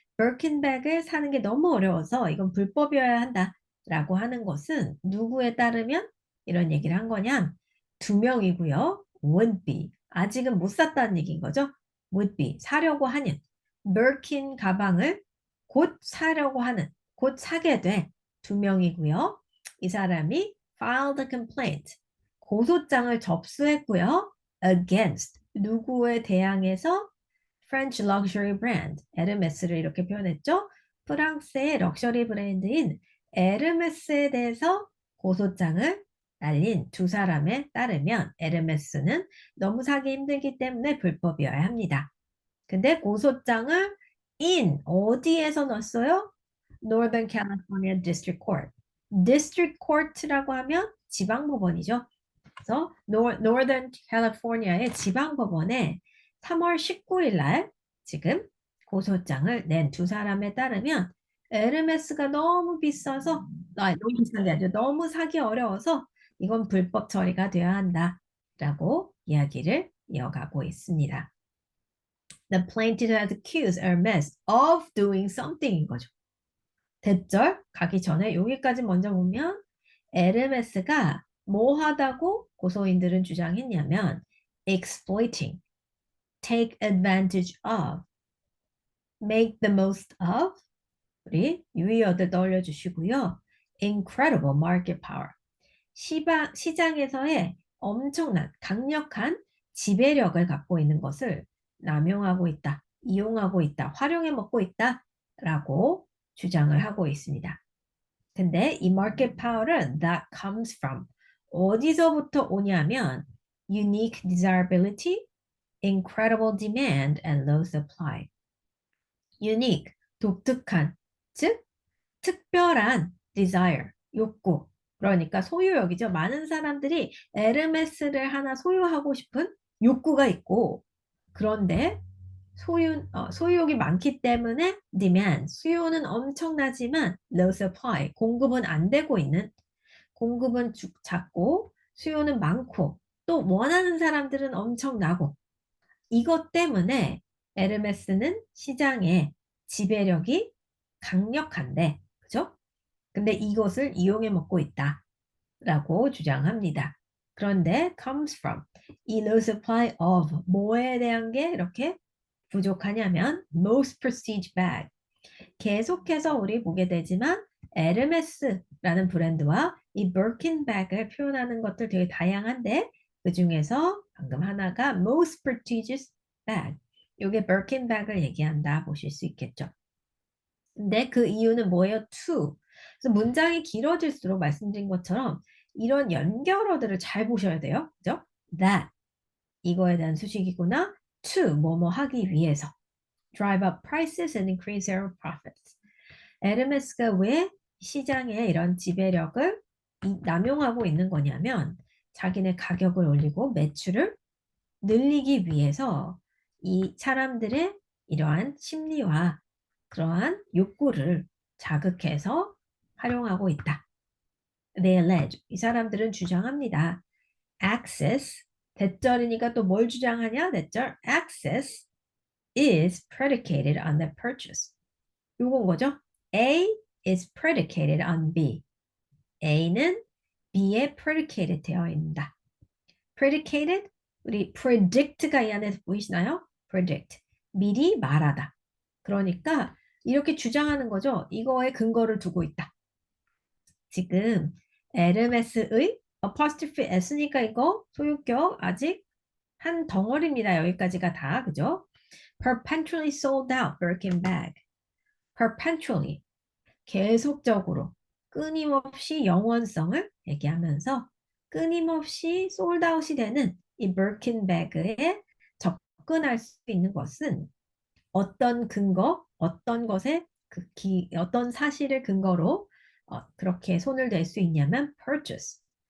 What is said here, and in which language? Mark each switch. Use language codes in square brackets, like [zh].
[ko] birkin백을 사는 게 너무 어려워서 이건 불법이어야 한다라고 하는 것은 누구에 따르면 이런 얘기를 한 거냐? 두 명이고요. would be. 아직은 못 샀다는 얘기인 거죠. would be. 사려고 하는. birkin 가방을 곧 사려고 하는. 곧 사게 돼. 두 명이고요. 이 사람이 [en] filed a complaint. [ko] 고소장을 접수했고요. against. 누구에 대항해서 [en] French luxury brand, [ko] 에르메스를 이렇게 표현했죠. 프랑스의 럭셔리 브랜드인 에르메스에 대해서 고소장을 날린 두 사람에 따르면 에르메스는 너무 사기 힘들기 때문에 불법이어야 합니다. 근데 고소장을 어디에서 넣었어요? [en] Northern California District Court. [ko] District Court라고 하면 지방법원이죠. 그래서 Northern California의 지방법원에 3월 19일 날 지금 고소장을 낸 두 사람에 따르면 에르메스가 너무 비싸서 너무 비싼 게 아니라 너무 사기 어려워서 이건 불법 처리가 되어야 한다라고 이야기를 이어가고 있습니다. [en] The plaintiff has accused Hermes of doing something [ko] 인 거죠. 대절 가기 전에 여기까지 먼저 보면 에르메스가 뭐 하다고 고소인들은 주장했냐면 exploiting, [en] take advantage of, make the most of [ko] 우리 유의어들 떠올려 주시고요. [en] incredible market power, [ko] 시장에서의 엄청난 강력한 지배력을 갖고 있는 것을 남용하고 있다, 이용하고 있다, 활용해 먹고 있다라고 주장을 하고 있습니다. 근데 이 [en] market power는 that comes from [ko] 어디서부터 오냐면 [en] unique desirability, incredible demand, and low supply. [ko] unique, 독특한, 즉 특별한 desire, 욕구. 그러니까 소유욕이죠. 많은 사람들이 에르메스를 하나 소유하고 싶은 욕구가 있고 그런데 소유욕이 많기 때문에 demand, 수요는 엄청나지만 low supply, 공급은 안 되고 있는, 공급은 작고 수요는 많고 또 원하는 사람들은 엄청나고 이것 때문에 에르메스는 시장의 지배력이 강력한데, 그죠? 근데 이것을 이용해 먹고 있다라고 주장합니다. 그런데 comes from 이 low supply of 뭐에 대한 게 이렇게 부족하냐면 [en] most prestige bag. [ko] 계속해서 우리 보게 되지만 에르메스라는 브랜드와 이 버킨 백을 표현하는 것들 되게 다양한데 그 중에서 방금 하나가 [en] most prestigious bag. [ko] 이게 버킨 백을 얘기한다 보실 수 있겠죠. 근데 그 이유는 뭐예요? to. 그래서 문장이 길어질수록 말씀드린 것처럼 이런 연결어들을 잘 보셔야 돼요. 그죠? that 이거에 대한 수식이구나. to 뭐뭐 하기 위해서. [en] drive up prices and increase their profits. [ko] 에르메스가 왜 시장에 이런 지배력을 남용하고 있는 거냐면 자기네 가격을 올리고 매출을 늘리기 위해서 이 사람들의 이러한 심리와 그러한 욕구를 자극해서 활용하고 있다. [en] They allege. [ko] 이 사람들은 주장합니다. Access, 대절이니까 또 뭘 주장하냐? 대절. [en] Access is predicated on the purchase. [ko] 요건 거죠. [en] A is predicated on B. [ko] A는 B에 predicated 되어 있다. predicated, 우리 predict가 이 안에서 보이시나요? predict, 미리 말하다. 그러니까 이렇게 주장하는 거죠. 이거에 근거를 두고 있다. 지금 에르메스의 apostrophe s니까 이거 소유격 아직 한 덩어리입니다. 여기까지가 다, 그죠? [en] perpetually sold out Birkin bag. [ko] perpetually, 계속적으로, 끊임없이 영원성을 얘기하면서 끊임없이 솔드아웃이 되는 이 Birkin bag에 접근할 수 있는 것은 어떤 근거, 어떤 것에 어떤 사실을 근거로 그렇게 손을 댈 수 있냐면 purchase.